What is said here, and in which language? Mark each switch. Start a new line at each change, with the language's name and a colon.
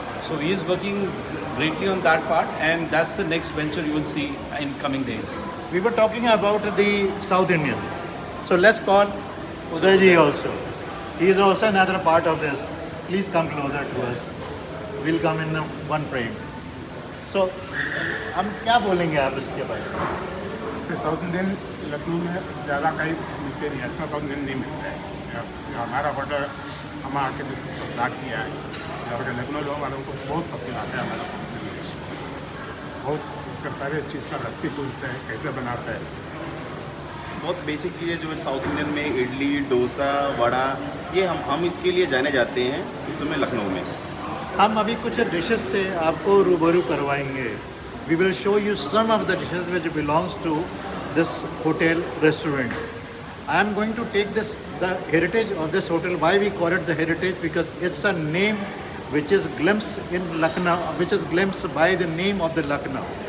English: So he is working greatly on that part, and that's the next venture you will see in coming days. We were talking about the South Indian. So let's call Uday ji also. He is also another part of this. Please come closer to us. We'll come in one frame.
Hindi: So हम क्या बोलेंगे आप इसके बारे में? जैसे south Indian Lucknow में ज़्यादा कहीं मिलते नहीं, अच्छा साउथ इंडियन नहीं मिलता है। हमारा होटल हम आके स्टार्ट किया है, यहाँ पर लखनऊ लोग वालों को बहुत पसंद आता है हमारा साउथ इंडियन डिश। बहुत इसका सारे चीज़ का रेसिपी पूछते हैं कैसे बनाते हैं। बहुत बेसिक चीज़ें जो है साउथ इंडियन में, इडली, डोसा, वड़ा, ये हम इसके लिए जाने जाते हैं इस समय लखनऊ में। हम अभी कुछ डिशेस से आपको रूबरू करवाएंगे।
English: We will show you some of the dishes which belongs to this hotel restaurant. I am going to take the heritage of this hotel. Why we call it the heritage? Because it's a name which is glimpsed in Lucknow, which is glimpsed by the name of the Lucknow.